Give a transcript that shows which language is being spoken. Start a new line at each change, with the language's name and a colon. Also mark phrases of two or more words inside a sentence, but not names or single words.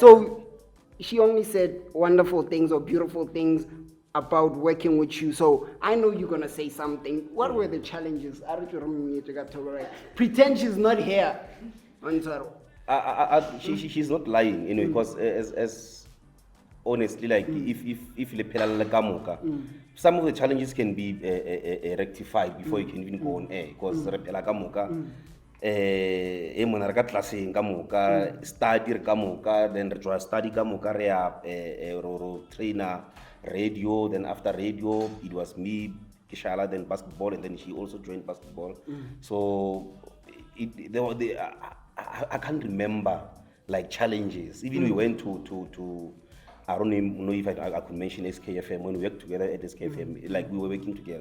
English: So she only said wonderful things or beautiful things about working with you. So I know you're gonna say something. What were the challenges? Pretend she's not here. She's not lying, because as honestly, like if
Northern Sotho: le phela le ka moka,
English: some of the challenges can be rectified before you can even go on air, because
Northern Sotho: re phela ka moka, mona re ka tlaseng ka moka,
English: study
Northern Sotho: re ka moka,
English: then
Northern Sotho: re tla study ka moka, re ya ro
English: trainer radio, then after radio it was me, Kishala, then basketball, and then she also joined basketball. So I can't remember like challenges. Even we went to I don't even know if I could mention SKFM when we worked together at SKFM, like we were working together.